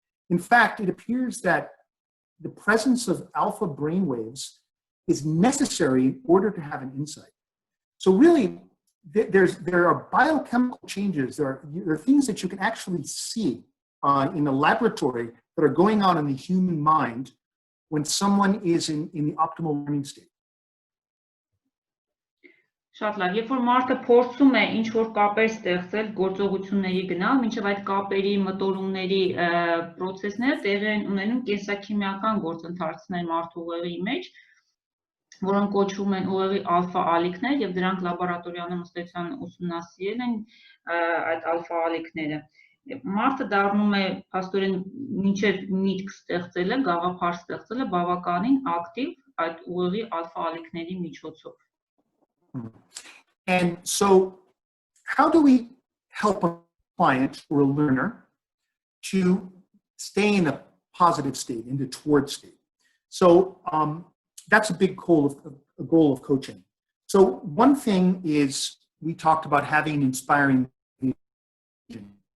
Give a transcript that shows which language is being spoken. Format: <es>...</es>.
<en>In fact, it appears that the presence of alpha brainwaves is necessary in order to have an insight. So really, there are biochemical changes. There are things that you can actually see in a laboratory that are going on in the human mind when someone is in the optimal learning state.</en> <hy>Շատ լավ, երբ որ մարդը փորձում է ինչ-որ կապեր ստեղծել, գործողությունների գնալ, մինչև այդ կապերի, մտորումների պրոցեսները տեղի են ունենում կենսաքիմիական գործընթացներ մարդու ուղեղի մեջ, որոնք կոչվում են ուղեղի ալֆա ալիքներ, եւ դրանք լաբորատորիական ըմբոստայության ուսումնասիրել են այդ ալֆա ալիքները։ Մարդը դառնում է փաստորեն մինչև միտք ստեղծելը, գաղափար ստեղծելը բավականին ակտիվ այդ ուղեղի ալֆա ալիքների միջոցով։</hy> <en>And so how do we help a client or a learner to stay in a positive state, in the toward state? So that's a big goal of coaching. So one thing is we talked about having an inspiring vision.</en>